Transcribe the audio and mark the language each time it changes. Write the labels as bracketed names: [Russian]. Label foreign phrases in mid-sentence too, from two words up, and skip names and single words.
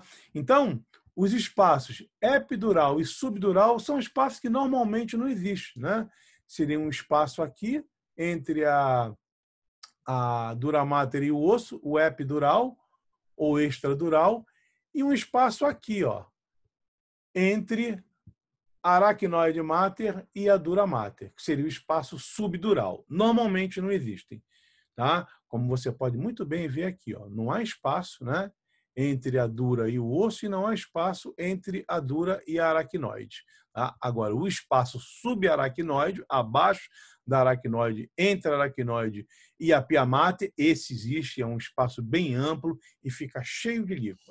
[Portuguese] Então, os espaços epidural e subdural são espaços que normalmente não existem. Né? Seria um espaço aqui entre a dura mater e o osso, o epidural ou extradural, e um espaço aqui, ó, entre a aracnoide mater e a dura mater, que seria o espaço subdural. Normalmente não existem. Tá? Como você pode muito bem ver aqui, ó, não há espaço, né, entre a dura e o osso e não há espaço entre a dura e a aracnoide. Tá? Agora, o espaço subaracnoide, abaixo da aracnoide, entre a aracnoide e a pia mater, esse existe, é um espaço bem amplo e fica cheio de líquor.